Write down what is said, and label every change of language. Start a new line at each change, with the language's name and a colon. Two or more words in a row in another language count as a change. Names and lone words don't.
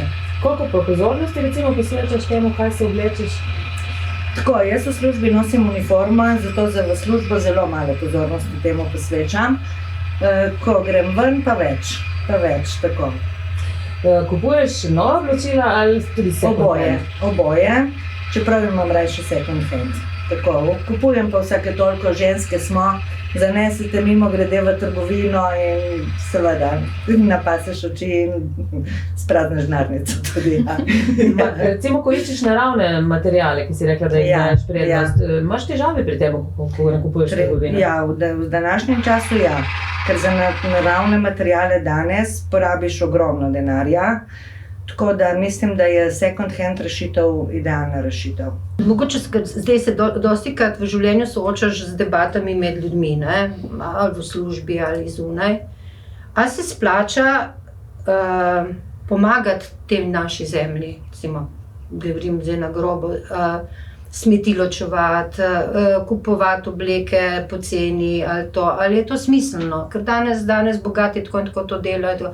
Slovenian: Koliko pozornosti recimo posvečaš temu, kaj se oblečeš? Tako, jaz v službi nosim uniformo, zato v službo zelo malo pozornosti temu posvečam. Ko grem ven, pa več, tako. Kupuješ nova oblačila ali tudi
English: second hand?
Slovenian: Oboje, čeprav imam rajši
English: second hand.
Slovenian: Tako, kupujem pa vsake toliko, ženske smo, zanesete mimo grede v trgovino in seveda napaseš oči in sprazneš žnarnico tudi. Ja. Recimo, ko iščeš naravne materiale, ki si rekla, da jih daješ prednost, imaš težave pri tem, ko nakupuješ trgovine? Ja, v današnjem času ja, ker za naravne materiale danes porabiš ogromno denarja. Tako da mislim, da je
English: second hand
Slovenian: rešitev idealna rešitev. Mogoče zdaj se dostikrat v življenju soočaš z debatami med ljudmi, ne? Ali v službi ali zunaj. Ali se splača pomagati tem naši zemlji, recimo, govorim zdaj na grobo, smeti ločevati, kupovati obleke poceni ali je to smiselno, ker danes bogati tako in tako to delajo.